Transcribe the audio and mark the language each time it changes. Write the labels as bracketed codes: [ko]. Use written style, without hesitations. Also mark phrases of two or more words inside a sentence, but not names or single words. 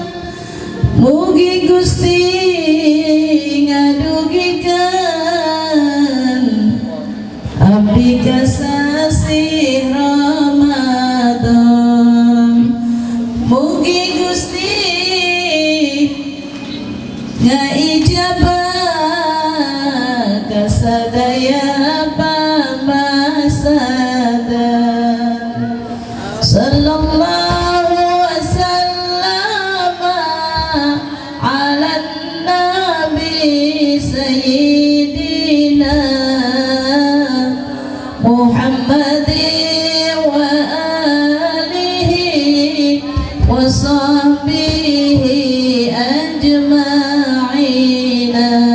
[su] Mugi Gusti ngadugikeun abdi ka sasi Ramadan. Mugi Gusti ngaijabah kasadaya pamasada. [ar] صلى الله وسلم على نبي سيدنا محمد وآله وصحبه أجمعين.